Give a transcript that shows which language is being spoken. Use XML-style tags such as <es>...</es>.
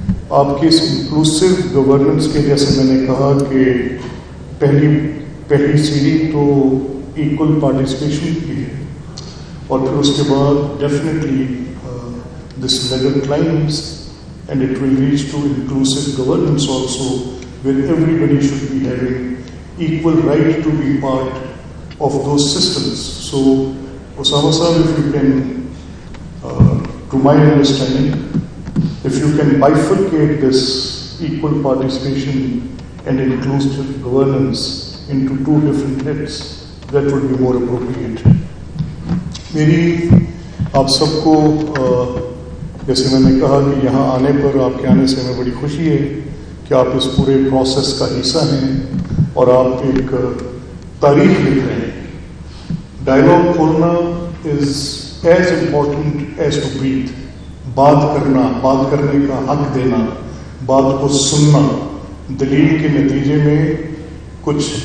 <ur>آپ کی اس inclusive governance کے، جیسے میں نے کہا کہ پہلی سیڑھی تو ایکول پارٹیسپیشن کی ہے، اور پھر اس کے بعد definitely this leader کلائمبس</ur> <en>and it will reach to inclusive governance also, where everybody should be having equal right to be part of those systems. So Osama sir, if you can, to my understanding, if you can bifurcate this equal participation and inclusive governance into 2 different heads, that would be more appropriate.</en> <ur>میری آپ سب کو جیسے میں نے کہا کہ یہاں آنے پر، آپ کے آنے سے ہمیں بڑی خوشی ہے کہ آپ اس پورے پروسیس کا حصہ ہیں اور آپ ایک تاریخ لکھ رہے ہیں۔ ڈائلاگ کھولنا</ur> <en>Is as important as to breathe.</en> <ur>بات کرنا، بات کرنے کا حق دینا، بات کو سننا، دلیل کے نتیجے میں کچھ</ur>